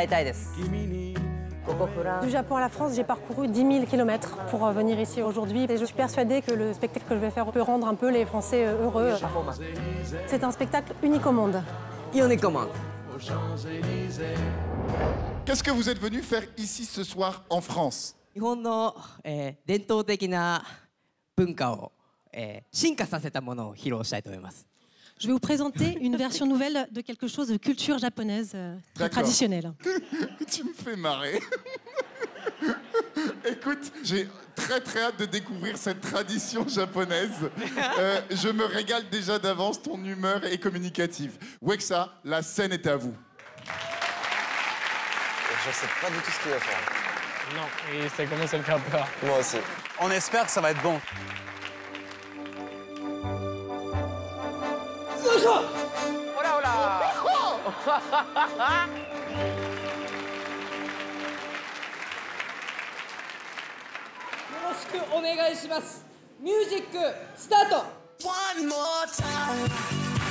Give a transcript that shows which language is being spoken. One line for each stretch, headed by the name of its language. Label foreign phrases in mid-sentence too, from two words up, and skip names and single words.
French: Du Japon à la France, j'ai parcouru 10 000 km pour venir ici aujourd'hui et je suis persuadée que le spectacle que je vais faire peut rendre un peu les Français heureux. C'est un spectacle unique au monde. Unique au monde. Qu'est-ce que vous êtes venu faire ici ce soir en France?
Japanese: 日本の、伝統的な文化を、進化させたものを披露したいと思います。
French: Je vais vous présenter une version nouvelle de quelque chose de culture japonaise très traditionnelle. Tu me fais marrer. Écoute, j'ai très hâte de découvrir cette tradition japonaise. Je me régale déjà d'avance, ton humeur est communicative. Wexa, la scène est à vous. Je sais pas du tout ce qu'il va faire. Non, et ça commence à me faire peur. Moi aussi. On espère que ça va être bon. Oh là, oh là.
Japanese: よろしくお願いします。ミュージックスタート。
English: One more time.